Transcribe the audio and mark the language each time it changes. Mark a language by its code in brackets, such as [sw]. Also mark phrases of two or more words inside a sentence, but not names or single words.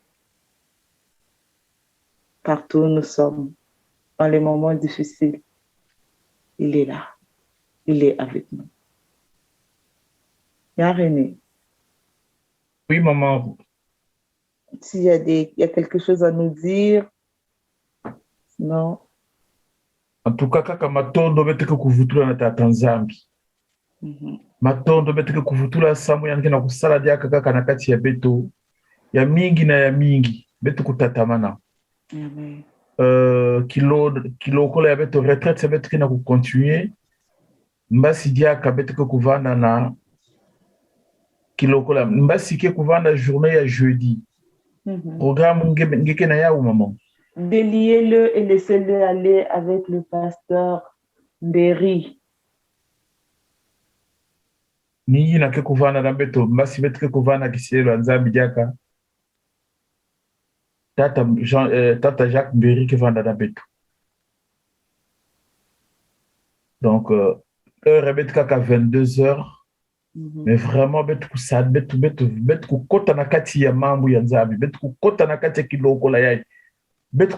[fr] Partout où nous sommes, dans les moments difficiles, il est là, il est avec nous. René. Oui, maman. S'il y a quelque chose à nous dire, non. En tout cas, [ktu] kaka matondo beteke kuvutula na tata nzambi. Matondo beteke kuvutula samu yanke na kusala dia kaka na kati ya beto ya mingi na ya mingi beto kutatamana. Amen. Kilo kola ya beto retraite beteke na continuer. Mbasi dia ka beteke kuvana na kilokola mbasi ke kuvanda journée ya jeudi. Programme ngeke na ya ou maman. [fr] Déliez-le et laissez-le aller avec le pasteur Berry. [ktu] Ni na ke kuvanda na beto mbasi beteke kuvanda kiselo nzambi diaka. Tata Jacques Berry ke vanda na beto. [fr] Donc heure [ktu] beteka ka 22h. [fr] Mais vraiment [ktu] betu kota na kati ya mambo ya nzambi betu kota na kati ya kiloko la yai betu